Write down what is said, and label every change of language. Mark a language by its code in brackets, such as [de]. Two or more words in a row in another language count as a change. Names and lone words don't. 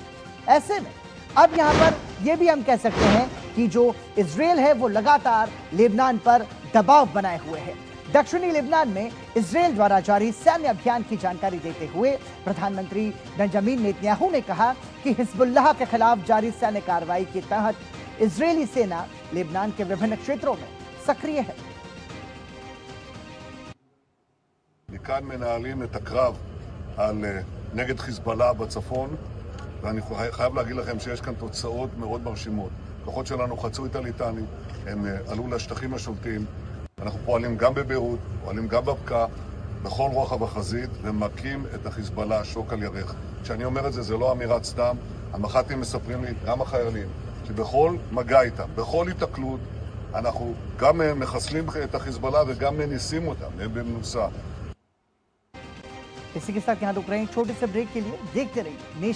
[hi] ऐसे में अब यहां पर यह भी हम कह सकते हैं कि जो इजरायल है वो लगातार लेबनान पर दबाव बनाए हुए है। दक्षिणी लेबनान में इजरायल द्वारा जारी सैन्य अभियान की जानकारी देते हुए प्रधानमंत्री बेंजामिन नेतन्याहू ने कहा कि हिजबुल्लाह के खिलाफ जारी सैन्य कार्रवाई के तहत इजरायली सेना लेबनान के विभिन्न क्षेत्रों में सक्रिय है। [he] מכאן מנהלים את הקרב נגד חיזבאללה בצפון, ואני חייב להגיד לכם שיש כאן תוצאות מאוד מרשימות. כוחות שלנו חצו את הליטני, הם עלו לשטחים השולטים. אנחנו פועלים גם בביירות, פועלים גם בבקעה, בכל רוחב החזית, ומכים את החיזבאללה שוק על ירך. כשאני אומר את זה, זה לא אמירת סתם. המח"טים מספרים לי, גם החיילים, שבכל מגע איתם, בכל התקלות, אנחנו גם מחסלים את החיזבאללה וגם מניסים אותם, הם במנוסה. [hi] इसी के साथ यहां रुक रहे हैं छोटे से ब्रेक के लिए। देखते रहिए नेशन।